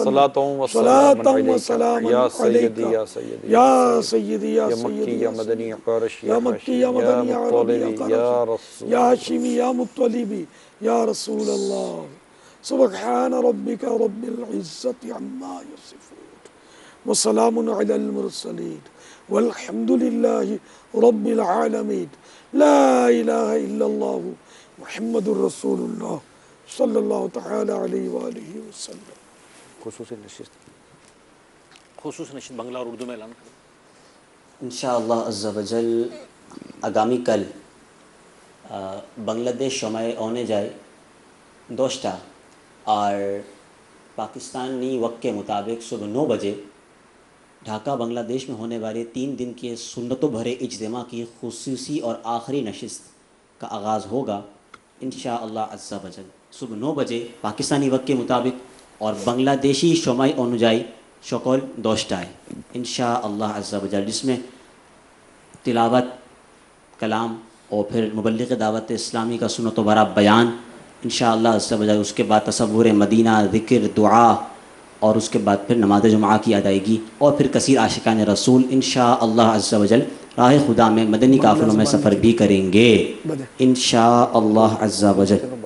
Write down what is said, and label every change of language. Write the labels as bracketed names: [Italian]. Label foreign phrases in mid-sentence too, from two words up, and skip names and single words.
[Arabic] صلاۃ و سلام یا سیدی یا سیدی یا سیدی یا یا مکی یا مدنی قرشی یا مکی یا مدنی یا مطلبی یا رسول یا ہاشمی یا مطلبی یا رسول اللہ۔ سبحان ربک رب العزت عما یصفون وسلام علی المرسلین والحمد للہ رب العالمین۔ لا الہ الا اللہ محمد الرسول اللہ صلی اللہ تعالی علیہ وآلہ وسلم۔ [Urdu] خصوصی نشست خصوص نشید بنگلہ اور اردو میں اعلان کریں۔ [Arabic] انشاءاللہ عز و جل [Urdu] آگامی کل بنگلہ دیش [Bangla] সময় অনুযায়ী 10টা [Urdu] اور پاکستانی وقت کے مطابق صبح 9 بجے ڈھاکہ بنگلہ دیش میں ہونے والے 3 دن کے سنتوں بھرے اجتماع کی خصوصی اور آخری نشست کا آغاز ہوگا [Arabic] انشاءاللہ عز و جل [Urdu] صبح 9 بجے پاکستانی وقت کے مطابق اور بنگلہ دیشی [Bangla] সময় অনুযায়ী সকাল 10টায় [Arabic] انشاءاللہ عز و جل، [Urdu] جس میں تلاوت کلام اور پھر مبلغ دعوت اسلامی کا سنت و بھرا بیان [Arabic] انشاءاللہ عز و جل [Urdu] اس کے بعد تصور مدینہ، ذکر، دعا، اور اس کے بعد پھر نماز جمعہ کی ادائیگی، اور پھر کثیر عاشقان رسول [Arabic] انشاءاللہ عز و جل [Urdu] راہ خدا میں مدنی قافلوں میں سفر بھی کریں گے [Arabic] انشاءاللہ عز و جل۔